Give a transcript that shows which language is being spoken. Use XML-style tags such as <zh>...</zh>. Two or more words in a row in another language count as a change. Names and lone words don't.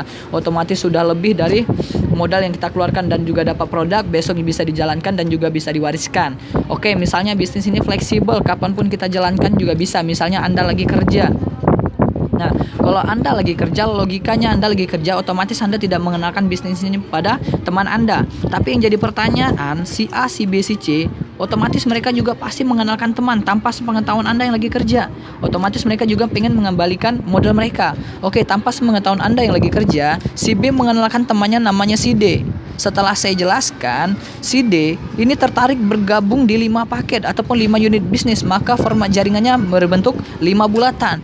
<id>Otomatis sudah lebih dari modal yang kita keluarkan dan juga dapat produk, besok bisa dijalankan dan juga bisa diwariskan. Oke, misalnya bisnis ini fleksibel, kapanpun kita jalankan juga bisa. Misalnya Anda lagi kerja. Nah, kalau Anda lagi kerja, logikanya Anda lagi kerja, otomatis Anda tidak mengenalkan bisnis ini pada teman Anda. Tapi yang jadi pertanyaan, si A, si B, si C, otomatis mereka juga pasti mengenalkan teman tanpa sepengetahuan Anda yang lagi kerja. Otomatis mereka juga pengen mengembalikan modal mereka. Oke, tanpa sepengetahuan Anda yang lagi kerja, si B mengenalkan temannya namanya si D. Setelah saya jelaskan, si D ini tertarik bergabung di 5 paket ataupun 5 unit bisnis, maka format jaringannya berbentuk 5 bulatan.</id>